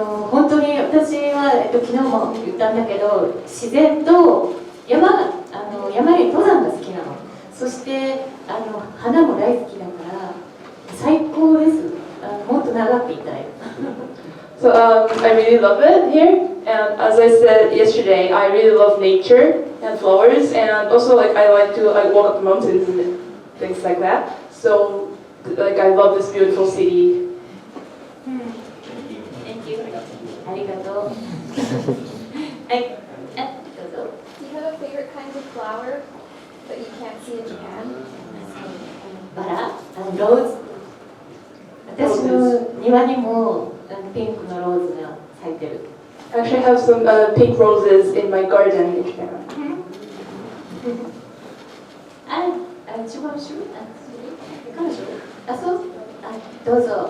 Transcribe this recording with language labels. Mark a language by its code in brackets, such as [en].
[ja] 本当に私は、昨日も言ったんだけど自然と山に登山が好きなのそして花も大好きだから最高ですもっと長くいたい [en] So I really love it here, and as I said yesterday, I really love nature and flowers, and also I like to walk up the mountains and things like that. So I love this beautiful city. Thank you [ja] ありがとうはいどうぞ [en] Do you have a favorite kind of flower that you can't see in Japan? [ja] バラローズ私の庭にもピンクのローズが咲いてる [en] I actually have some pink roses in my garden in Japan. [ja] 違う種類彼女そうどうぞ